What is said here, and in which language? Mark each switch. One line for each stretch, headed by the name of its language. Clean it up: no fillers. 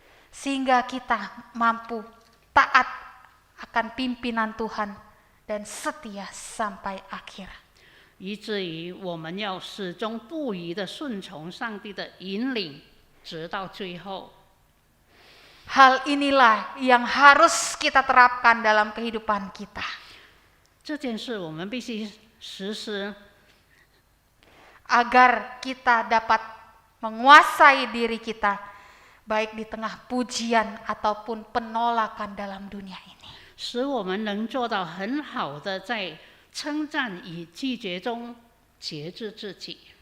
Indonesian: Sehingga kita mampu taat akan pimpinan Tuhan dan setia sampai akhir.
Chinese: 以至于我们要始终不渝地顺从上帝的引领，直到最后。
Indonesian: Hal inilah yang harus kita terapkan dalam kehidupan kita.
Chinese: 这件事我们必须实施，
Indonesian: Agar kita dapat menguasai diri kita, baik di tengah pujian ataupun penolakan dalam dunia ini.
Chinese: 使我们能做到很好的在称赞与拒绝中节制自己。